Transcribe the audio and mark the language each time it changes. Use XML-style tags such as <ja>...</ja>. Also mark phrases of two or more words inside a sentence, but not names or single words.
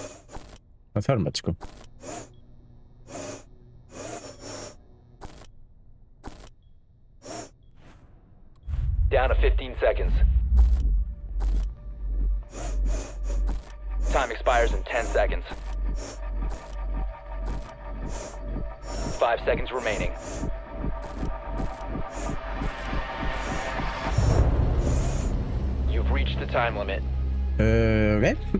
<is>Það þarf með sko.</is> <en>Down to 15 seconds. Time expires in 10 seconds. 5 seconds remaining. You've reached the time limit. Ok.</en>